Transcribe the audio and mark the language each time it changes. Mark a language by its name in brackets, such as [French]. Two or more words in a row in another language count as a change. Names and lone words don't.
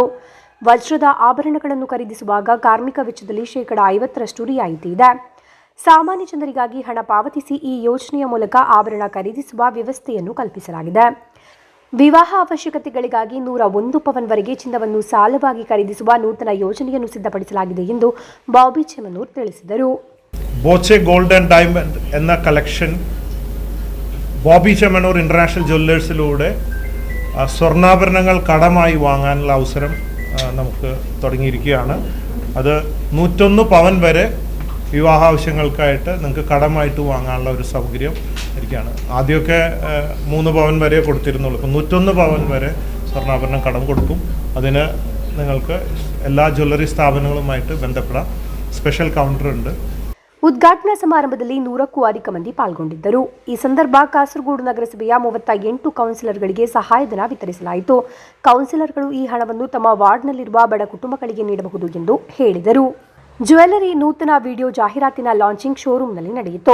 [Kannada] ವಜ್ರದ ಆಭರಣಗಳನ್ನು ಖರೀದಿಸುವಾಗ ಕಾರ್ಮಿಕ ವೆಚ್ಚದಲ್ಲಿ 50% ರಿಯಾಯಿತಿ ಇದೆ. ಸಾಮಾನ್ಯ ಜನರಿಗಾಗಿ ಹಣ ಪಾವತಿಸಿ ಈ ಯೋಜನೆಯ ಮೂಲಕ ಆಭರಣ ಖರೀದಿಸುವ ವ್ಯವಸ್ಥೆಯನ್ನು ಕಲ್ಪಿಸಲಾಗಿದೆ. ವಿವಾಹ ಅವಶ್ಯಕತೆಗಳಿಗಾಗಿ 101 ಪವನ್ವರೆಗೆ ಚಿನ್ನವನ್ನು ಸಾಲವಾಗಿ ಖರೀದಿಸುವ ನೂತನ ಯೋಜನೆಯನ್ನು ಸಿದ್ಧಪಡಿಸಲಾಗಿದೆ ಎಂದು ಬಾಬಿ ಚೆಮ್ಮನೂರ್ ತಿಳಿಸಿದರು. [Malayalam] ബോച്ചെ ഗോൾഡ് ആൻഡ് ഡയമണ്ട് എന്ന കളക്ഷൻ ബോബി ചെമ്മനൂർ ഇന്റർനാഷണൽ ജ്വല്ലേഴ്സിലൂടെ സ്വർണ്ണാഭരണങ്ങൾ കടമായി വാങ്ങാനുള്ള അവസരം നമുക്ക് തുടങ്ങിയിരിക്കുകയാണ്. അത് 101 പവൻ വരെ വിവാഹാവശ്യങ്ങൾക്കായിട്ട് നിങ്ങൾക്ക് കടമായിട്ട് വാങ്ങാനുള്ള ഒരു സൗകര്യം ഇരിക്കുകയാണ്. ആദ്യമൊക്കെ 3 പവൻ വരെ കൊടുത്തിരുന്നുള്ളൂ. ഇപ്പം 101 പവൻ വരെ സ്വർണ്ണാഭരണം കടം കൊടുക്കും. അതിന് നിങ്ങൾക്ക് എല്ലാ ജ്വല്ലറി സ്ഥാപനങ്ങളുമായിട്ട് ബന്ധപ്പെടാം. [English] special counter ഉണ്ട്. [Kannada] ಉದ್ಘಾಟನಾ ಸಮಾರಂಭದಲ್ಲಿ 100ಕ್ಕೂ ಅಧಿಕ ಮಂದಿ ಪಾಲ್ಗೊಂಡಿದ್ದರು. ಈ ಸಂದರ್ಭ ಕಾಸರಗೋಡು ನಗರಸಭೆಯ 38 ಕೌನ್ಸಿಲರ್ಗಳಿಗೆ ಸಹಾಯಧನ ವಿತರಿಸಲಾಯಿತು. ಕೌನ್ಸಿಲರ್ಗಳು ಈ ಹಣವನ್ನು ತಮ್ಮ ವಾರ್ಡ್ನಲ್ಲಿರುವ ಬಡ ಕುಟುಂಬಗಳಿಗೆ ನೀಡಬಹುದು ಎಂದು ಹೇಳಿದರು. ಜ್ಯುವೆಲ್ಲರಿ ನೂತನ ವಿಡಿಯೋ ಜಾಹೀರಾತಿನ ಲಾಂಚಿಂಗ್ ಶೋರೂಮ್ನಲ್ಲಿ ನಡೆಯಿತು.